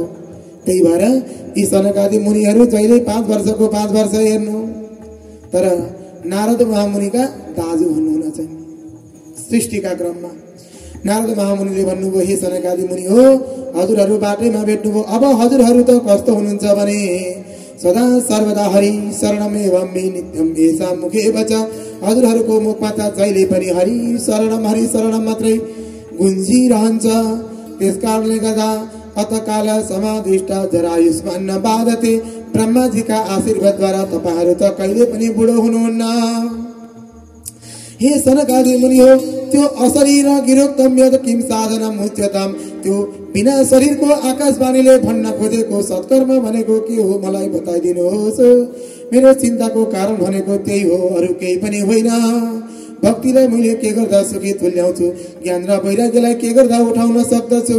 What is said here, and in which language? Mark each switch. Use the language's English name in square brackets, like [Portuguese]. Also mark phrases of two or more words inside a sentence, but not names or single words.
[Nepali] त्यही भएर यी सनकादि मुनिहरू जहिले 5 वर्षको 5 वर्ष हेर्नु। तर नारद महामुनिका दाजु हुनुहुन चाहिँ सृष्टिका क्रममा नारद महामुनिले भन्नुभयो, हे सनकादि मुनि हो, हजुरहरू बाटैमा भेट्नुभयो। अब हजुरहरू त कस्तो हुनुहुन्छ भने [Sanskrit] सदा सर्वदा हरि शरणमेवं मे नित्यं येषां मुखे वच। [Nepali] हजुरहरूको मुखमा त जहिले पनि [Sanskrit] हरि शरणम [Nepali] मात्रै गुन्जिरहन्छ। त्यसकारणले गर्दा [Sanskrit] अतकाल समाधिष्ट जरायुष्मान न बाधते। [Nepali] ब्रह्माजीका आशीर्वादद्वारा तपाईहरू त कहिले पनि बुढो हुनुहुन्न। हे सनकादि मुनि हो, त्यो [Sanskrit] अशरीर गिरोक्तम यद किम साधनम उच्यतम। [Nepali] त्यो बिना शरीरको आकाशवाणीले भन्न खोजेको सत्कर्म भनेको के हो मलाई बताइदिनुहोस्। मेरो चिन्ताको कारण भनेको त्यही हो, अरू केही पनि होइन। भक्तिलाई मैले के गर्दा सुखी तुल्याउँछु, ज्ञान र वैराग्यलाई के गर्दा उठाउन सक्दछु।